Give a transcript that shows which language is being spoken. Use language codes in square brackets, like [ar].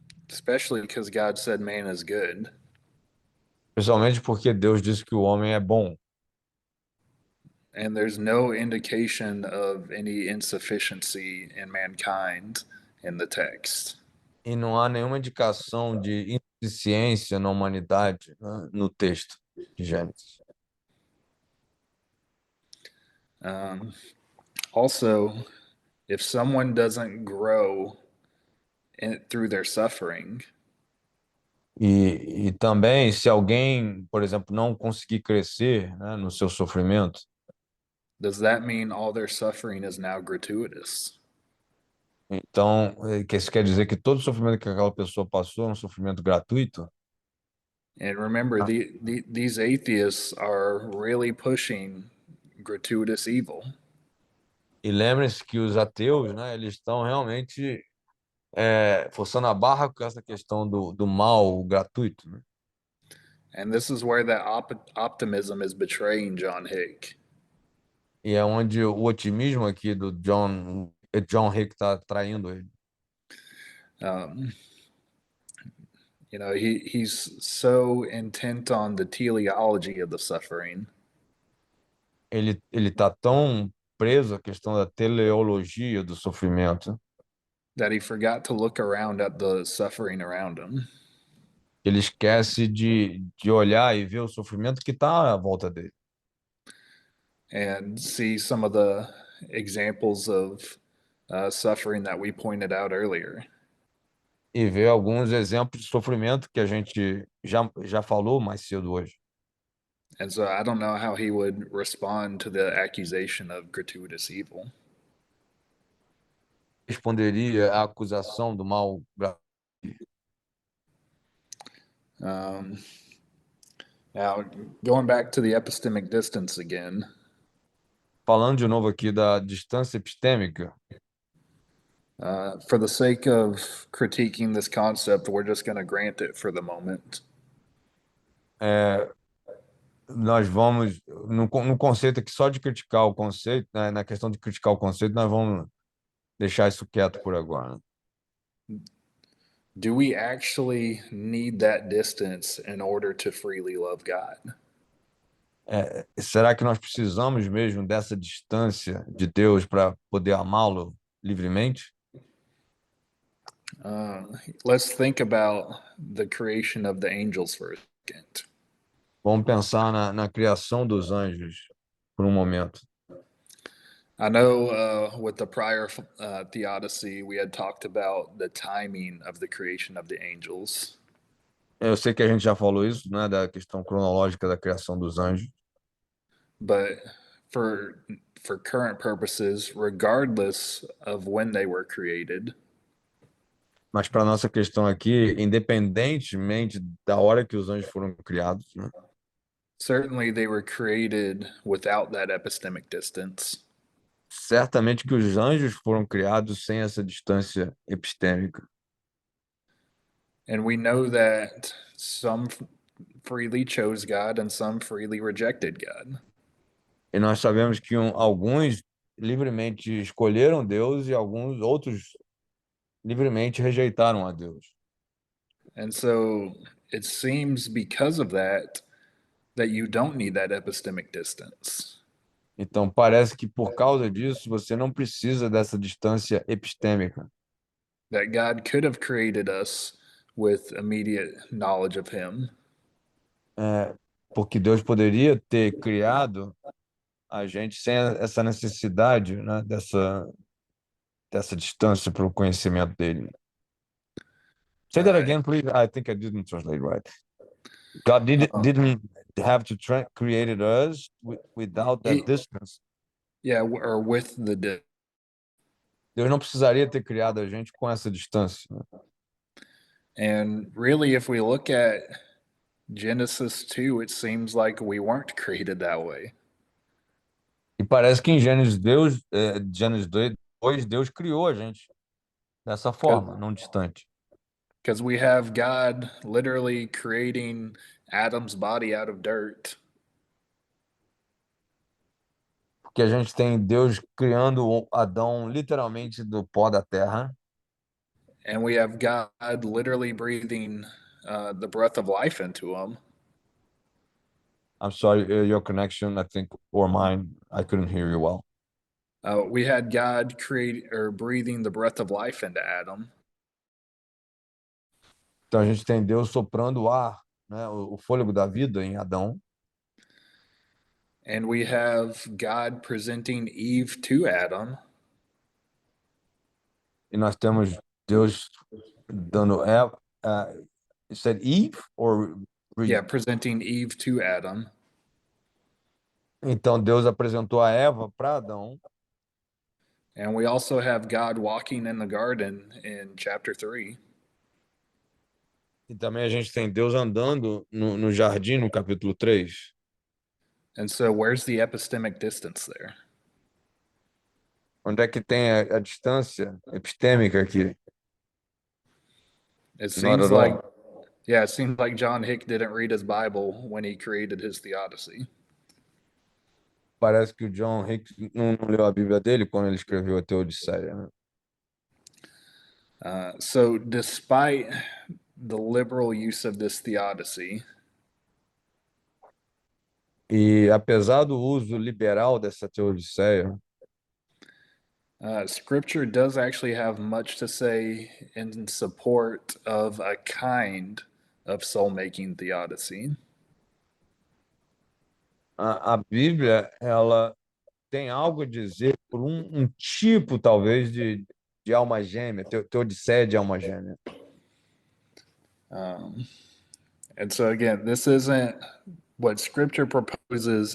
[en] Especially because God said man is good. [pt] Principalmente porque Deus disse que o homem é bom. [en] And there's no indication of any insufficiency in mankind in the text. [pt] E não há nenhuma indicação de insuficiência na humanidade, né, no texto de Gênesis. [en] Also, if someone doesn't grow through their suffering, [pt] E também, se alguém, por exemplo, não conseguir crescer, né, no seu sofrimento, [en] does that mean all their suffering is now gratuitous? [pt] então, isso quer dizer que todo sofrimento que aquela pessoa passou é um sofrimento gratuito? [en] And remember, these atheists are really pushing gratuitous evil. [pt] E lembre-se que os ateus, né, eles estão realmente forçando a barra com essa questão do mal gratuito, né? [en] And this is where that optimism is betraying John Hick. [pt] E é onde o otimismo aqui do John Hick está traindo ele. [en] He's so intent on the teleology of the suffering. [pt] Ele está tão preso à questão da teleologia do sofrimento [en] That he forgot to look around at the suffering around him. [pt] ele esquece de olhar e ver o sofrimento que está à volta dele. [en] And see some of the examples of suffering that we pointed out earlier. [pt] E ver alguns exemplos de sofrimento que a gente já falou mais cedo hoje. [en] And so I don't know how he would respond to the accusation of gratuitous evil. [pt] responderia à acusação do mal? [en] Um, Now, going back to the epistemic distance again, [pt] Falando de novo aqui da distância epistêmica, [en] for the sake of critiquing this concept, we're just going to grant it for the moment. [pt] nós vamos, no conceito aqui, só de criticar o conceito, né, na questão de criticar o conceito, nós vamos deixar isso quieto por agora. [en] Do we actually need that distance in order to freely love God? [pt] Será que nós precisamos mesmo dessa distância de Deus para poder amá-lo livremente? [en] Let's think about the creation of the angels for a second. [pt] Vamos pensar na criação dos anjos por um momento. [en] I know with the prior theodicy, we had talked about the timing of the creation of the angels. [pt] Eu sei que a gente já falou isso, né, da questão cronológica da criação dos anjos, [en] But for current purposes, regardless of when they were created, [pt] mas para nossa questão aqui, independentemente da hora que os anjos foram criados, né, [en] certainly they were created without that epistemic distance. [pt] certamente que os anjos foram criados sem essa distância epistêmica. [en] And we know that some freely chose God and some freely rejected God. [pt] E nós sabemos que alguns livremente escolheram Deus e alguns outros livremente rejeitaram a Deus. [en] And so it seems because of that you don't need that epistemic distance. [pt] Então, parece que por causa disso, você não precisa dessa distância epistêmica. [en] That God could have created us with immediate knowledge of Him. [pt] Porque Deus poderia ter criado a gente sem essa necessidade, né, dessa distância para o conhecimento dele. [en] Say that again, please. I think I didn't translate right. God didn't have to created us without that distance. Yeah, or with the [pt] Deus não precisaria ter criado a gente com essa distância. [en] And really, if we look at Genesis 2, it seems like we weren't created that way. [pt] E parece que em Gênesis 2, Deus criou a gente dessa forma, não distante. [en] Because we have God literally creating Adam's body out of dirt. [pt] Porque a gente tem Deus criando Adão literalmente do pó da terra. [en] And we have God literally breathing the breath of life into him. I'm sorry, your connection, I think, or mine, I couldn't hear you well. We had God breathing the breath of life into Adam. [pt] Então a gente tem Deus soprando o ar, né, o fôlego da vida em Adão. [en] And we have God presenting Eve to Adam. [pt] E nós temos Deus dando Eva. [en] You said Eve or? Yeah, presenting Eve to Adam. [pt] Então Deus apresentou a Eva para Adão. [en] And we also have God walking in the garden in chapter 3. [pt] E também a gente tem Deus andando no jardim no capítulo 3. [en] And so where's the epistemic distance there? [pt] Onde é que tem a distância epistêmica aqui? [en] It seems like John Hick didn't read his Bible when he created his theodicy. [pt] Parece que o John Hick não leu a Bíblia dele quando ele escreveu a Teodicéia, né? [en] So despite the liberal use of this theodicy, [pt] e apesar do uso liberal dessa Teodicéia, [en] Scripture does actually have much to say in support of a kind of soul-making theodicy. [pt] A Bíblia, ela tem algo a dizer por um tipo, talvez, de alma gêmea, Teodicéia de alma gêmea. [en] And so again, this isn't what Scripture proposes.